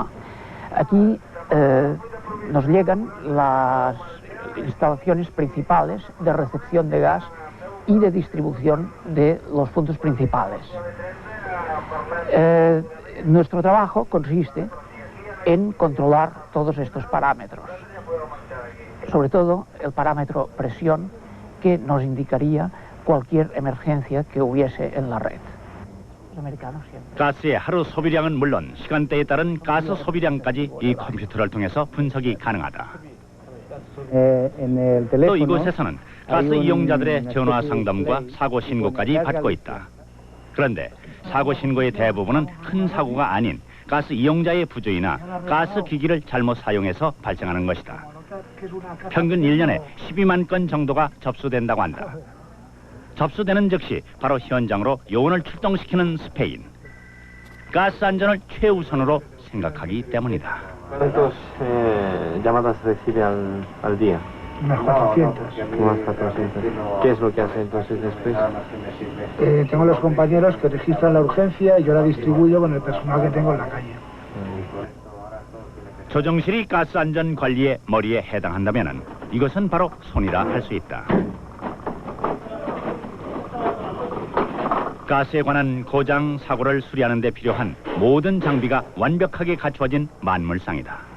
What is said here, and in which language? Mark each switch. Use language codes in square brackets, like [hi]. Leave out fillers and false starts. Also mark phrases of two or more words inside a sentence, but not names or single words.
[es] Aquí nos llegan las instalaciones principales de recepción de gas y de distribución de los puntos principales. Nuestro trabajo consiste en controlar todos estos parámetros, sobre todo el parámetro presión que nos indicaría cualquier emergencia que hubiese en la red. [ko] 가스의 하루 소비량은 물론 시간대에 따른 가스 소비량까지 이 컴퓨터를 통해서 분석이 가능하다. 또 이곳에서는 가스 이용자들의 전화 상담과 사고 신고까지 받고 있다. 그런데 사고 신고의 대부분은 큰 사고가 아닌 가스 이용자의 부주의나 가스 기기를 잘못 사용해서 발생하는 것이다. 평균 1년에 12만 건 정도가 접수된다고 한다. 접수되는 즉시 바로 현장으로 요원을 출동시키는 스페인. 가스 안전을 최우선으로 생각하기 때문이다. [es] ¿Cuántas llamadas recibe al día? Unas 400. Unas 400. ¿Qué es lo que hace entonces después? Tengo los compañeros que registran la urgencia y yo la distribuyo con el personal que tengo en la calle. [ko] 조정실이 가스 안전 관리의 머리에 해당한다면 이것은 바로 손이라 할 수 있다. 가스에 관한 고장 사고를 수리하는 데 필요한 모든 장비가 완벽하게 갖추어진 만물상이다.